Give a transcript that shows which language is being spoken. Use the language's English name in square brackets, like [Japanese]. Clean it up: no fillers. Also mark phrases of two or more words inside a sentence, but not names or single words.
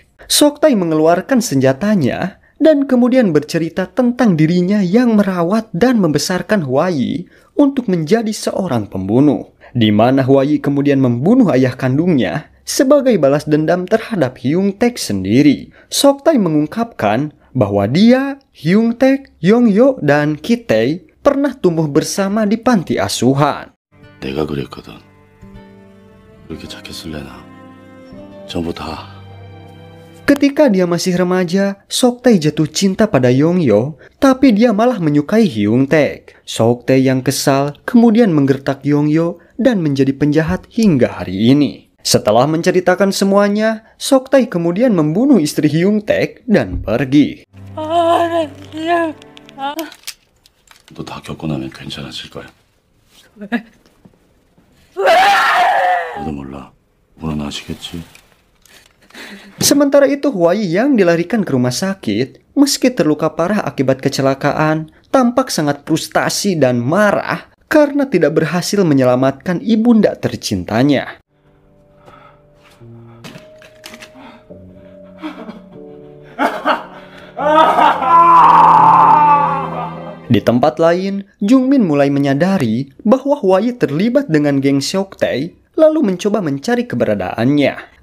[Indonesian] Sok Tai mengeluarkan senjatanya dan kemudian bercerita tentang dirinya yang merawat dan membesarkan Huai untuk menjadi seorang pembunuh, di mana Huai kemudian membunuh ayah kandungnya sebagai balas dendam terhadap Hyung Taek sendiri. Sok Tai mengungkapkan bahwa dia, Hyung Taek, Yongyo, dan Kitai pernah tumbuh bersama di panti asuhan. [Korean] 내가 그랬거든. 그렇게 착했을래나. 전부 다. [Indonesian] Ketika dia masih remaja, Sok Tai jatuh cinta pada Yongyo, tapi dia malah menyukai Hyung Taek. Sok Tai yang kesal kemudian menggertak Yongyo dan menjadi penjahat hingga hari ini. Setelah menceritakan semuanya, Sok Tai kemudian membunuh istri Hyung Taek dan pergi. [Korean] 너 다 겪고 나면 괜찮아질 거야. 너도 몰라. 물론 아시겠지? [Indonesian] Sementara itu Huai yang dilarikan ke rumah sakit, meski terluka parah akibat kecelakaan, tampak sangat frustasi dan marah karena tidak berhasil menyelamatkan ibunda tercintanya. Di tempat lain, Jungmin mulai menyadari bahwa Huai terlibat dengan geng Seoktae, lalu mencoba mencari keberadaannya.